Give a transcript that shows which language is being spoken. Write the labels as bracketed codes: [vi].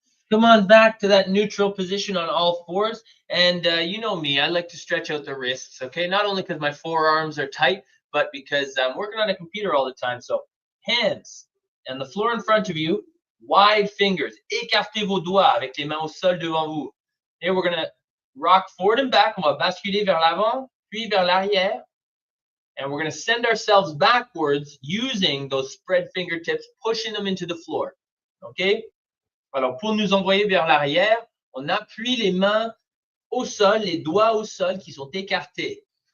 [en] Come on back to that neutral position on all fours. And you know me, I like to stretch out the wrists, okay? Not only because my forearms are tight, but because I'm working on a computer all the time. So hands and the floor in front of you, wide fingers. [fr] Écartez vos doigts avec les mains au sol devant vous. [en] Here we're going to rock forward and back. [fr] On va basculer vers l'avant, puis vers l'arrière. [en] And we're going to send ourselves backwards using those spread fingertips, pushing them into the floor. Okay? [fr] Alors, pour nous envoyer vers l'arrière, on appuie les mains au sol, les doigts au sol qui sont écartés.